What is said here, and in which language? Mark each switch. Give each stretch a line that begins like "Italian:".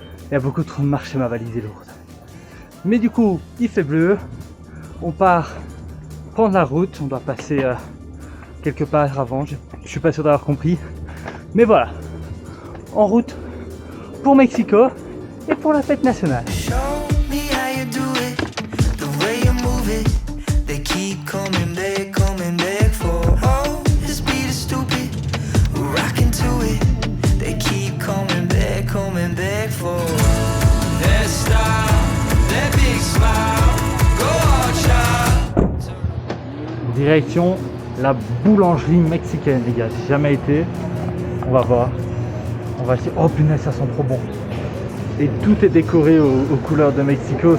French: Il y a beaucoup trop de marche et ma valise est lourde. Mais du coup, il fait bleu. On part prendre la route, on doit passer quelque part avant, je suis pas sûr d'avoir compris. Mais voilà, en route pour Mexico et pour la fête nationale.
English: Show me how you do it, the way you move it. They keep coming back for. Oh, this beat is stupid. We're rocking to it. They keep coming back for. That style, that big smile, go on, child.
French: Direction la boulangerie mexicaine, les gars. J'ai jamais été. On va voir. On va essayer. Oh punaise, ça sent trop bon. Et tout est décoré aux couleurs de Mexico.